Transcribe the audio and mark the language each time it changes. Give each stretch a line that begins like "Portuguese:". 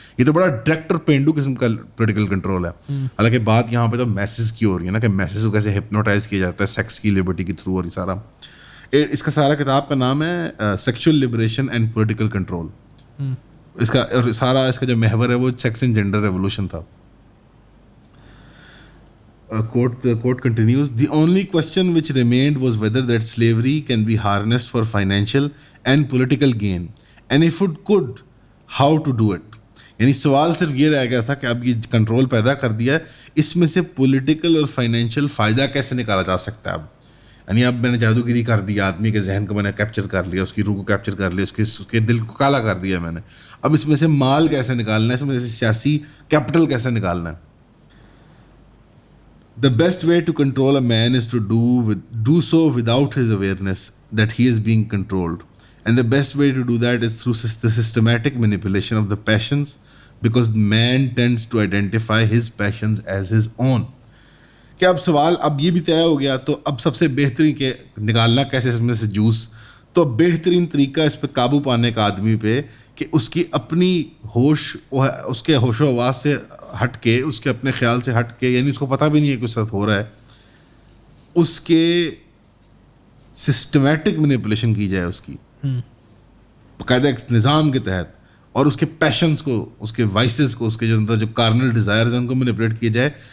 Urdu: یہ تو بڑا ڈائریکٹ اور پینڈو قسم کا پولیٹیکل کنٹرول ہے. حالانکہ بات یہاں پہ تو میسز کی ہو رہی ہے نا, کہ میسز کو کیسے ہپنوٹائز کیا جاتا ہے سیکس کی لبرٹی کے تھرو, اور یہ سارا. اس کا سارا کتاب کا نام ہے sexual liberation and political control. اس کا سارا اس کا جو محور ہے وہ سیکس اینڈ جینڈر ریولوشن تھا.
English: Quote continues, the only question which remained was whether that slavery can be harnessed for financial and political gain, and if it could, how to do it.
Urdu: یعنی سوال صرف یہ رہ گیا تھا کہ اب یہ کنٹرول پیدا کر دیا ہے, اس میں سے پولیٹیکل اور فائنینشیل فائدہ کیسے نکالا جا سکتا ہے. اب یعنی اب میں نے جادوگری کر دیا, آدمی کے ذہن کو میں نے کیپچر کر لیا, اس کی روح کو کیپچر کر لیا, اس کے دل کو کالا کر دیا میں نے. اب اس میں سے مال کیسے نکالنا ہے, اس میں سے سیاسی کیپٹل کیسے نکالنا ہے.
English: The best way to control a man is to do so without his awareness that he is being controlled. And the best way to do that is through the systematic manipulation of the passions, because man tends to identify his passions as his own.
Urdu: کہ اب سوال اب یہ بھی طے ہو گیا, تو اب سب سے بہترین کہ نکالنا کیسے اس میں سے جوس. تو بہترین طریقہ اس پہ قابو پانے کا آدمی پہ کہ اس کی اپنی ہوش, اس کے ہوش و حواس سے ہٹ کے, اس کے اپنے خیال سے ہٹ کے, یعنی اس کو پتہ بھی نہیں ہے کہ اس ساتھ ہو رہا ہے, اس کے سسٹمیٹک مینیپولیشن کی جائے, اس کی باقاعدہ ایک نظام کے تحت, اور اس کے پیشنس کو, اس کے وائسز کو, اس کے جو اندر جو کارنل ڈیزائرز ہیں ان کو مینیپولیٹ کیا جائے.